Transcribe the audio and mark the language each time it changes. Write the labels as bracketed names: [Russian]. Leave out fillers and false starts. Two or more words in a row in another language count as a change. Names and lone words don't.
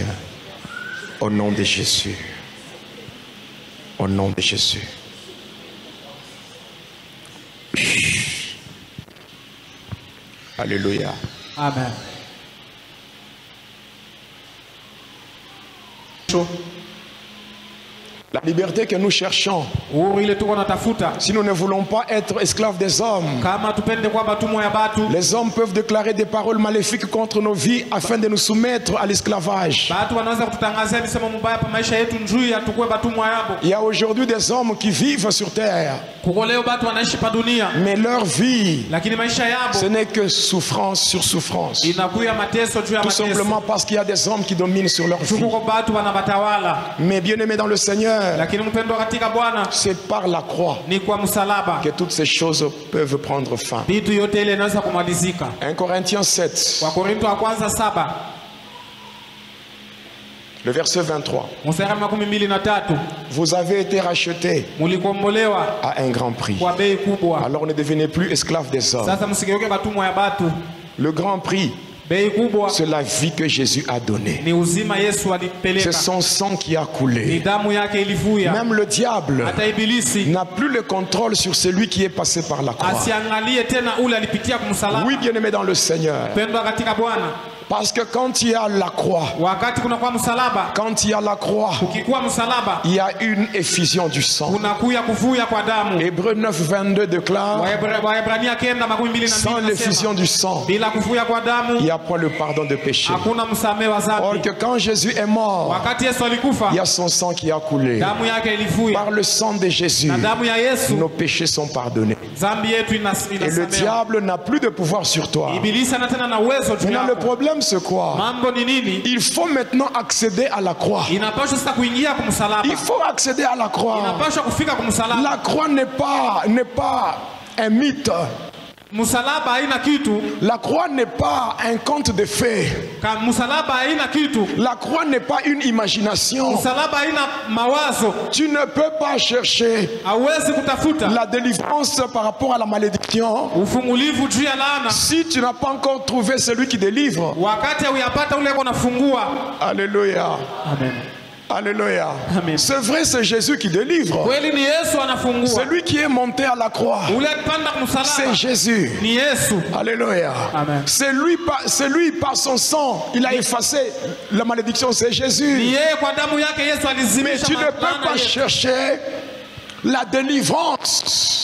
[French] Au nom de Jésus. Au nom de Jésus. Alléluia. Amen. La liberté que nous cherchons, [Swahili] Uhuru ile tuko natafuta, [French] si nous ne voulons pas être esclaves des hommes, [Swahili] kama tupende kwa batumwa ya batu, [French] les hommes peuvent déclarer des paroles maléfiques contre nos vies afin de nous soumettre à l'esclavage. [Swahili] batu wanaweza kututangazia misemo mubaya pa maisha yetu njui atukue batumwa yabo. [French] Il y a aujourd'hui des hommes qui vivent sur terre, [Swahili] Kuko leo batu wanaishi pa dunia, [French] mais leur vie, [Swahili] lakini maisha [French] ce [Swahili] yabo [French] n'est que souffrance sur souffrance. [Swahili] inakuya mateso juu ya [French] Tout [Swahili] mateso. [French] simplement parce qu'il y a des hommes qui dominent sur leur vie. [Swahili] Kuko batu wanabatawala, [French] Mais bien aimés dans le Seigneur, [Swahili] lakini mpendo katika Bwana [French] c'est par la croix [Swahili] ni kwa msalaba [French] que toutes ces choses peuvent prendre fin. [Swahili] vitu yote ile inaweza kumalizika. [French] 1 Corinthiens 7, [Swahili] Kwa Korinto wa kwanza 7 [French] le verset 23. [Swahili] mstari 23, [French] Vous avez été rachetés [Swahili] mulikombolewa [French] à un grand prix. [Swahili] kwa bei kubwa. [French] Alors ne devenez plus esclaves des hommes. [Swahili] Sasa msigeuke batumwa ya batu. [French] Le grand prix, [Swahili] Bei kubwa [French] c'est la vie que Jésus a donnée. [Swahili] ni uzima Yesu [French] C'est [Swahili] alipeleka, [French] son sang qui a [Swahili] ni [French] coulé. [Swahili] damu yake ilivuya. [French] Même le diable [Swahili] Hata ibilisi [French] n'a plus le contrôle sur celui qui est passé par la croix. [Swahili] asiangalie tena ule alipitia kumsalaba. [French] Oui, bien-aimé dans le Seigneur. [Swahili] Pendwa katika Bwana, [French] Parce que quand il y a la croix, [Swahili] wakati kuna kwa msalaba, [French] quand il y a la croix, [Swahili] ukikuwa msalaba [French] il y a une effusion du sang. [Swahili] kunakuya kuvuya kwa damu. [French] Hébreux 9, 22 déclare, [Swahili] Waebrania 9:22 [French] sans l'effusion du sang, [Swahili] bila kuvuya kwa [French] il [Swahili] damu [French] n'y a pas le pardon de péché. [Swahili] hakuna msamehe wa [French] Or [Swahili] dhambi. [French] que quand Jésus est mort, [Swahili] Wakati Yesu alikufa, [French] il y a son sang qui a coulé. [Swahili] damu yake ilivuya, [French] Par le sang de Jésus, [Swahili] na damu ya Yesu [French] nos péchés sont pardonnés. [Swahili] dhambi yetu [French] Et le [Swahili] inasamehewa. [French] diable n'a plus de pouvoir sur toi. [Swahili] Ibilisi ana tena na uwezo juu [French] Maintenant, le [Swahili] yako. [French] problème, c'est quoi? [Swahili] Mambo ni nini? [French] Il faut maintenant accéder à la croix. [Swahili] Inapaswa sasa kuingia kumsalaba, [French] Il faut accéder à la croix. [Swahili] inapaswa kufika kumsalaba. [French] La croix n'est pas un mythe. [Swahili] Msalaba haina kitu, [French] La croix n'est pas un conte de fées. [Swahili] msalaba haina kitu, [French] La croix n'est pas une imagination. [Swahili] msalaba haina mawazo. [French] Tu ne peux pas chercher [Swahili] Hauwezi kutafuta [French] la délivrance par rapport à la malédiction [Swahili] ufungulivu juu ya laana [French] si tu n'as pas encore trouvé celui qui délivre. [Swahili] wakati hauyapata ule unafungua. [French] Alléluia. Amen. Alléluia. Amen. C'est vrai, c'est Jésus qui délivre. [Swahili] Kweli ni Yesu anafungua. [French] Celui qui est monté à la croix, [Swahili] Ule alipanda [French] c'est [Swahili] kumsalaba [French] Jésus. [Swahili] ni Yesu. [French] Alléluia. Amen. C'est lui par son sang, il a effacé la malédiction, c'est [Swahili] Ni [French] Jésus. [Swahili] yeye kwa damu yake Yesu [French] Mais [Swahili] alizimisha [French] tu ne peux [Swahili] laana [French] pas [Swahili] yetu. [French] chercher la délivrance.